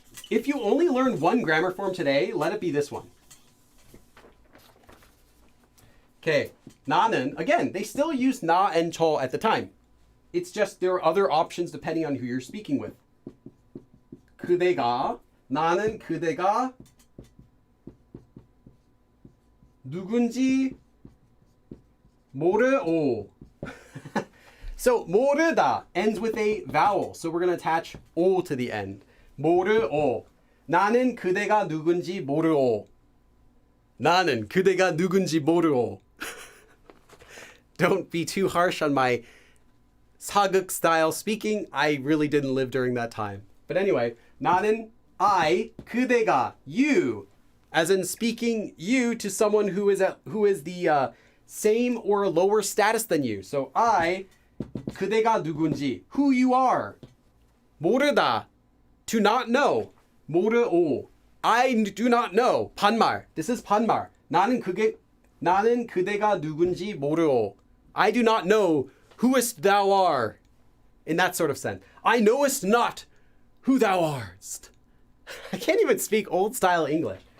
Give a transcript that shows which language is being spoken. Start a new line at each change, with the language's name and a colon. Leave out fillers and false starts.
English: If you only learn one grammar form today, let it be this one. Okay, 나는, again, they still use 나 and 저 at the time. It's just there are other options depending on who you're speaking with.
Korean: 그대가, 나는 그대가 누군지 모르오.
English: So 모르다 ends with a vowel, so we're going to attach 오 to the end.
Korean: 모르오. 나는 그대가 누군지 모르오. 나는 그대가 누군지 모르오.
English: Don't be too harsh on my 사극 style speaking. I really didn't live during that time. But anyway, 나는 I, 그대가, you, as in speaking you to someone who is the same or lower status than you. So I, 그대가 누군지, who you are. 모르다, to not know. 모르오, I do not know. 반말. This is 반말.
Korean: 나는 그대가 누군지 모르오.
English: I do not know whoest thou art. In that sort of sense. I knowest not who thou art. I can't even speak old style English.